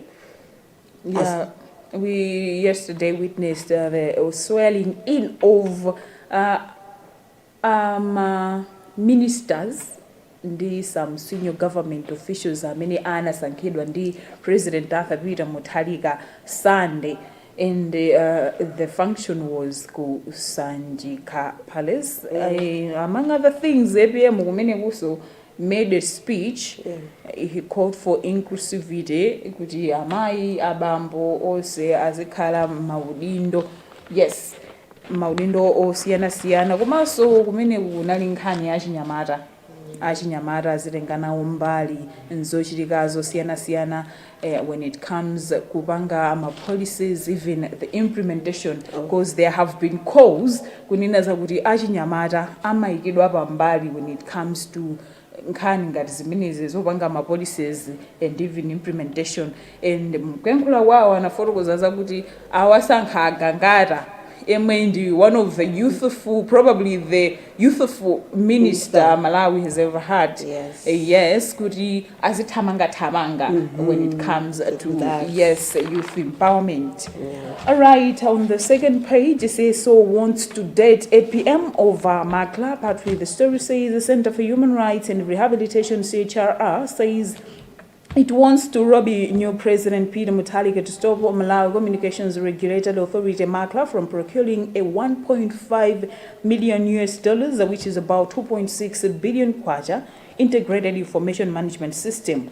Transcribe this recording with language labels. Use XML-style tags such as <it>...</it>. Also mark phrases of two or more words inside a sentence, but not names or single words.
<en>Yeah, we yesterday witnessed the swearing in of ministers ndi some senior government officials</en> <ny>amene anasankhidwa ndi</ny> <en>President Arthur Peter Mutharika Sunday, and the function was ku Sanjika Palace. Among other things, APM</en> <ny>kumene kuso</ny> <en>made a speech. He called for inclusivity,</en> <ny>kuti amayi abambo onse azikhala maudindo. Yes, maudindo osiyana-siyana, komanso kumene kunali nkhani achinyamata azitengana umbali nzochitika zosiyana-siyana</ny> <en>when it comes</en> <ny>kupanga</ny> <en>policies, even the implementation, because there have been calls</en> <ny>kunena zakuti achinyamata amayikidwa pambali</ny> <en>when it comes to</en> <ny>nkhani ngati zimenezi zopanga</ny> <en>policies and even implementation.</en> <ny>And mkuyankhula wawo anafotokoza zakuti awasankha agangata Emendi,</ny> <en>one of the youthful, probably the youthful minister Malawi has ever had. Yes. Yes,</en> <ny>kuti azithamanga</ny> <en>when it comes to that. Yes, youth empowerment. All right, on the second page, it says, so wants to date APM over Makla. Part with the story says the Center for Human Rights and Rehabilitation, CHRR, says it wants to lobby new President Peter Mutharika to stop Malawi Communications Regulatory Authority (MACLA) from procuring a 1.5 million US dollars, which is about 2.6 billion kwacha, integrated information management system.</en>